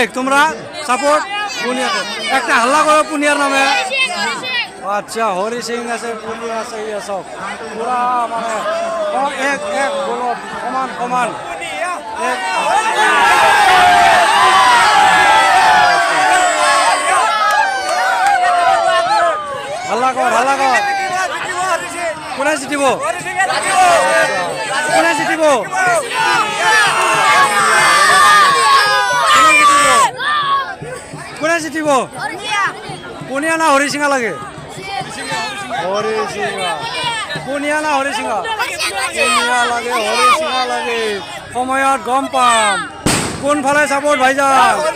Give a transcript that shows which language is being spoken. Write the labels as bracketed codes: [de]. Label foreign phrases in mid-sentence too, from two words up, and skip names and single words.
[bn] তোমরা সাপোর্ট পুনিয়াকে একটা হাল্লা করো পুনিয়ার নামে আচ্ছা হরি সিং আছে পুনিয়া আছে [hi] ये सब पूरा [bn] মানে এক এক গোলত সমান সমান এক [as] হাল্লা কর কোনে জিতিব কোনে জিতিব কোনে জিতিব পুনিয়া না হৰিসিঙা লাগে হৰিসিঙা পুনিয়া না হৰিসিঙা পুনিয়া লাগে হৰিসিঙা লাগে সময়ত গম পাম কোনফালে চাপোৰ্ট ভাইজান